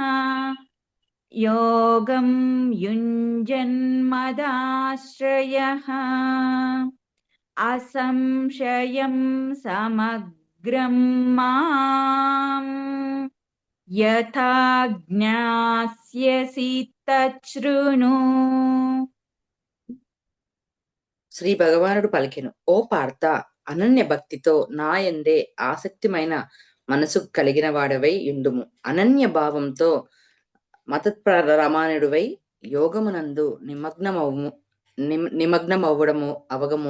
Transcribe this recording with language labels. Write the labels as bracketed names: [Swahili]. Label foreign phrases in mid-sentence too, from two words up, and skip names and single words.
[Sanskrit] योगं युञ्जन्मदाश्रयः असंशयं समग्रं माम् यथा ज्ञास्यसि तच्छृणु। [Telugu] శ్రీ భగవానుడు పలికెను, ఓ పార్థ, అనన్య భక్తితో నాయందే ఆసక్తిమైన మనసు కలిగిన వాడవై యుండుము. అనన్య భావంతో మతప్రమాణుడివై యోగమునందు నిమగ్నమవ్వడము అవగము.